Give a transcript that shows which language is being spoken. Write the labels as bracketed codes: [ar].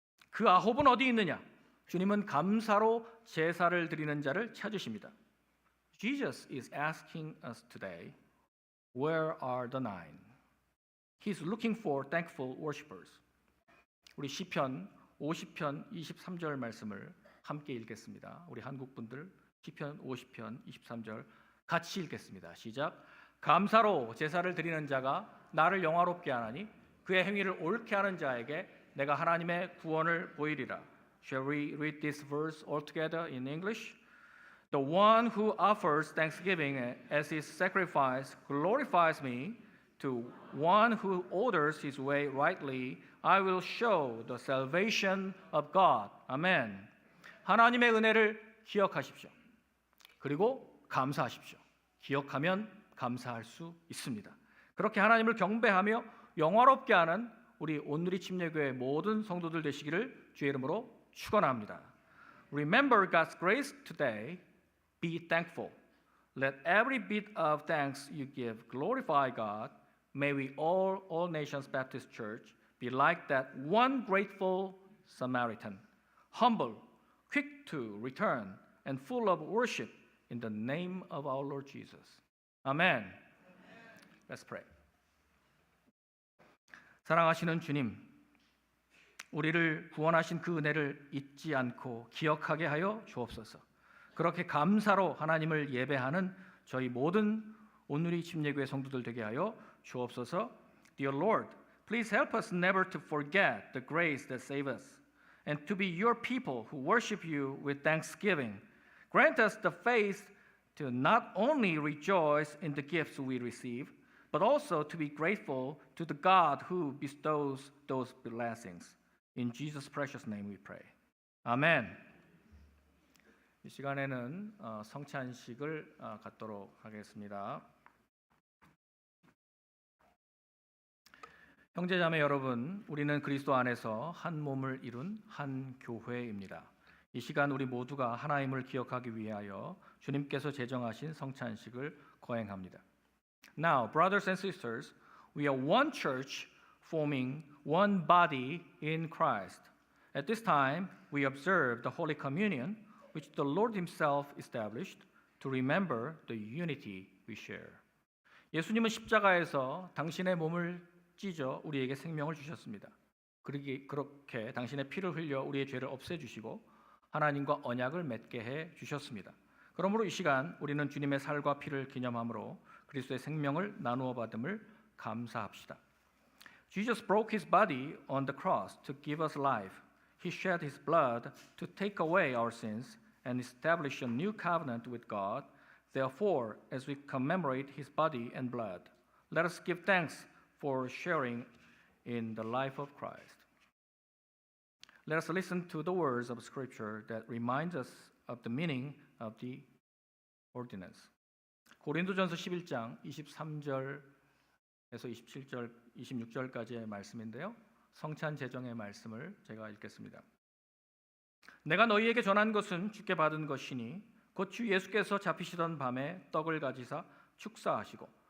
[ko] 그 아홉은 어디 있느냐? 주님은 감사로 제사를 드리는 자를 찾으십니다. [en] Jesus is asking us today, where are the 9? He's looking for thankful worshipers. [ko] 우리 시편 50편 23절 말씀을 함께 읽겠습니다. 우리 한국 분들 시편 50편 23절 같이 읽겠습니다. 시작. 감사로 제사를 드리는 자가 나를 영화롭게 하나니 그의 행위를 옳게 하는 자에게 내가 하나님의 구원을 보이리라. [en] Shall we read this verse all together in English? The one who offers thanksgiving as his sacrifice glorifies me. To one who orders his way rightly, I will show the salvation of God. [ko] 아멘. 하나님의 은혜를 기억하십시오. 그리고 감사하십시오. 기억하면 감사할 수 있습니다. 그렇게 하나님을 경배하며 영화롭게 하는 우리 온누리 침례교회 모든 성도들 되시기를 주의 이름으로 축원합니다. [en] Remember God's grace today. Be thankful. Let every bit of thanks you give glorify God. May we all Nations Baptist Church be like that one grateful Samaritan, humble, quick to return, and full of worship in the name of our Lord Jesus. Amen. Let's pray. [ko] 사랑하시는 주님, 우리를 구원하신 그 은혜를 잊지 않고 기억하게 하여 주옵소서. 그렇게 감사로 하나님을 예배하는 저희 모든 온누리 침례교회 성도들 되게 하여 주옵소서. [en] Dear Lord, please help us never to forget the grace that saved us and to be your people who worship you with thanksgiving. Grant us the faith to not only rejoice in the gifts we receive, but also to be grateful to the God who bestows those blessings. In Jesus' precious name we pray. [ko] 아멘. 이 시간에는 성찬식을 갖도록 하겠습니다. 형제자매 여러분, 우리는 그리스도 안에서 한 몸을 이룬 한 교회입니다. 이 시간 우리 모두가 하나님을 기억하기 위하여 주님께서 제정하신 성찬식을 거행합니다. [en] Now, brothers and sisters, we are one church forming one body in Christ. At this time, we observe the Holy Communion, which the Lord Himself established to remember the unity we share. [ko] 예수님은 십자가에서 당신의 몸을 찢어 우리에게 생명을 주셨습니다. 그렇게 당신의 피를 흘려 우리의 죄를 없애주시고 하나님과 언약을 맺게 해 주셨습니다. 그러므로 이 시간 우리는 주님의 살과 피를 기념함으로 그리스도의 생명을 나누어 받음을 감사합시다. [en] Jesus broke his body on the cross to give us life. He shed his blood to take away our sins and establish a new covenant with God. Therefore, as we commemorate his body and blood, let us give thanks for sharing in the life of Christ. Let us listen to the words of Scripture that reminds us of the meaning of the ordinance. [ko] 고린도전서 11장 23절에서 27절, 26절까지의 말씀인데요. 성찬 제정의 말씀을 제가 읽겠습니다. 내가 너희에게 전한 것은 주께 받은 것이니 곧 주 예수께서 잡히시던 밤에 떡을 가지사 축사하시고